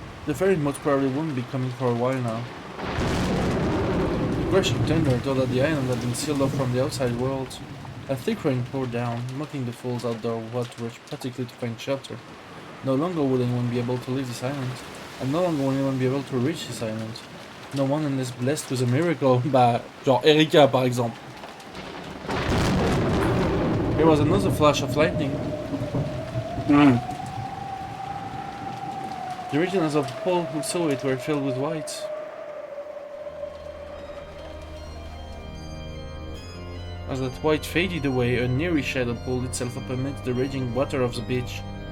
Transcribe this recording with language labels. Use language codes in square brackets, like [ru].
[en] The ferry most probably wouldn't be coming for a while now. The crashing thunder told that the island had been sealed off from the outside world. A thick rain poured down, mocking the fools outdoor who had to rush practically to find shelter. No longer would anyone be able to leave this island, and no longer would anyone be able to reach this island. No one unless blessed with a miracle. [fr] Bah, genre Erika par exemple. [en] There was another flash of lightning. The regions of all who saw it were filled with white. As that white faded away, a neary shadow pulled itself up amidst the raging water of the beach.